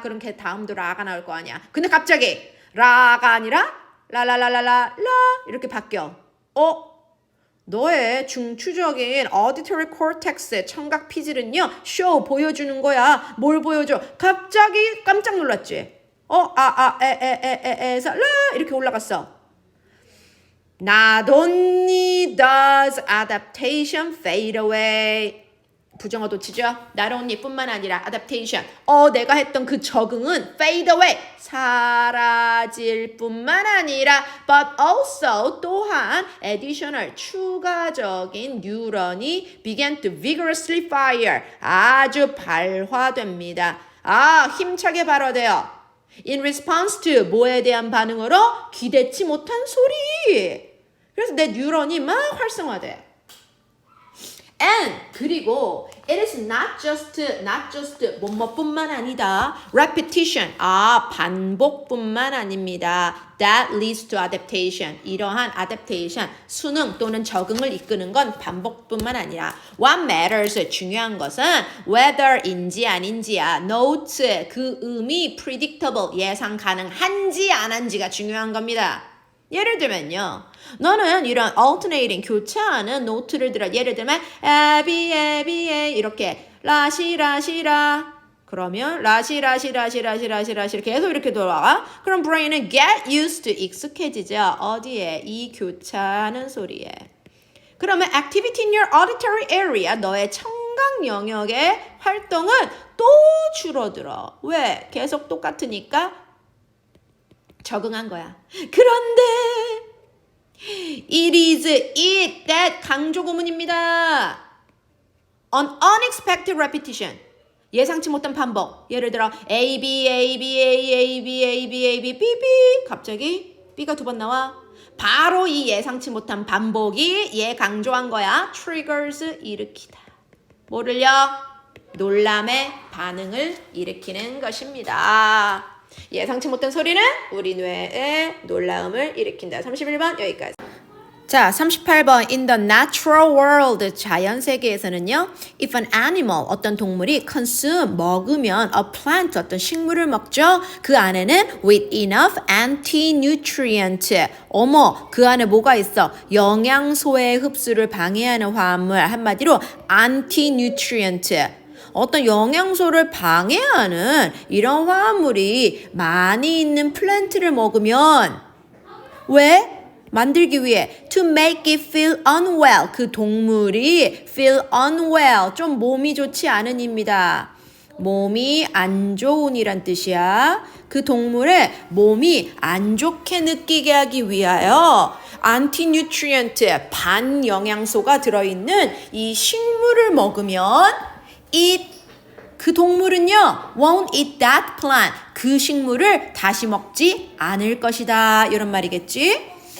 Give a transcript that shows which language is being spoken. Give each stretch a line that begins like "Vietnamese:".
Korean: 그럼 걔 다음도 라가 나올 거 아니야. 근데 갑자기 라가 아니라 라라라라라 이렇게 바뀌어. 너의 중추적인 auditory cortex, 청각 피질은요, show, 보여주는 거야. 뭘 보여줘? 갑자기 깜짝 놀랐지? 에서 라 이렇게 올라갔어.
English: Not only does adaptation fade away.
Korean: 부정어 도치죠?
English: Not only
Korean: 뿐만 아니라
English: adaptation.
Korean: 내가 했던 그 적응은
English: fade away.
Korean: 사라질 뿐만 아니라
English: but also
Korean: 또한
English: additional
Korean: 추가적인 뉴런이
English: began to vigorously fire.
Korean: 아주 발화됩니다. 힘차게 발화돼요.
English: In response to
Korean: 뭐에 대한 반응으로? 기대치 못한 소리. 그래서 내 뉴런이 막 활성화돼.
English: And
Korean: 그리고
English: it is not just
Korean: 뭐뭐뿐만 아니다. repetition. 반복뿐만 아닙니다.
English: That leads to adaptation.
Korean: 이러한 adaptation, 수능 또는 적응을 이끄는 건 반복뿐만 아니라
English: what matters,
Korean: 중요한 것은 whether인지 아닌지야. note, 그 음이 predictable, 예상 가능한지 안 한지가 중요한 겁니다. 예를 들면요. 너는 이런 alternating, 교차하는 노트를 들어. 예를 들면 에비 이렇게 라시라시라. 그러면 라시라시라시라시라시라시 계속 이렇게 돌아와. 그럼 brain은
English: get used to,
Korean: 익숙해지죠. 어디에? 이 교차하는 소리에. 그러면
English: activity in your auditory area,
Korean: 너의 청각 영역의 활동은 또 줄어들어. 왜? 계속 똑같으니까 적응한 거야. 그런데
English: it is it that
Korean: 강조 구문입니다.
English: An unexpected repetition.
Korean: 예상치 못한 반복. 예를 들어 A, B, A, B, A, A, B, A, B, A, B, B, B. 갑자기 B가 두 번 나와. 바로 이 예상치 못한 반복이 얘 강조한 거야. triggers, 일으키다. 뭐를요? 놀람의 반응을 일으키는 것입니다. 예상치 못한 소리는 우리 뇌에 놀라움을 일으킨다. 31번 여기까지. 자, 38번 in the natural world, 자연 세계에서는요.
English: If an animal,
Korean: 어떤 동물이 consume, 먹으면
English: a plant,
Korean: 어떤 식물을 먹죠. 그 안에는
English: with enough anti-nutrient.
Korean: 그 안에 뭐가 있어? 영양소의 흡수를 방해하는 화합물, 한마디로 anti-nutrient. 어떤 영양소를 방해하는 이런 화합물이 많이 있는 플랜트를 먹으면 왜? 만들기 위해
English: to make it feel unwell.
Korean: 그 동물이
English: feel unwell.
Korean: 좀 몸이 좋지 않은 입니다. 몸이 안 좋은이란 뜻이야. 그 동물의 몸이 안 좋게 느끼게 하기 위하여 안티뉴트리언트 반영양소가 들어있는 이 식물을 먹으면 그 동물은요
English: won't eat that plant
Korean: 그 식물을 다시 먹지 않을 것이다 이런 말이겠지.